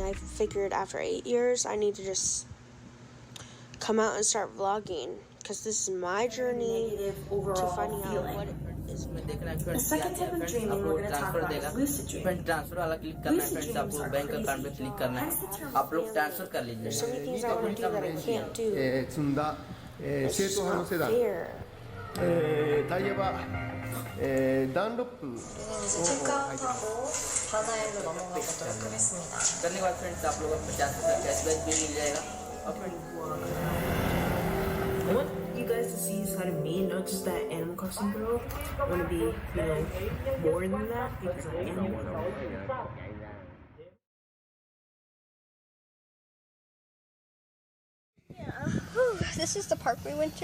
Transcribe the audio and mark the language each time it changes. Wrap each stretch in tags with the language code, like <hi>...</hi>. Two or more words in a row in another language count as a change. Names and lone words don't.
<en>I figured after 8 years I need to just come out and start vlogging, because this is my journey to finding out what it is. The second type of dreaming we're going to talk about is lucid dreaming. Lucid dreams are crazy. Hence the term feeling. There's so many things I want to do that I can't do. It's just not fair.</en> <ja>タイヤは、ダンロップを</ja> <hi>करने के बाद फ्रेंड्स आप लोगों को 50% कैशबैक भी मिल जाएगा.</hi> <en>I want you guys to see this side of me, not just that Animal Crossing girl. I want to be, more than that, because I am one. This is the park we went to.</en>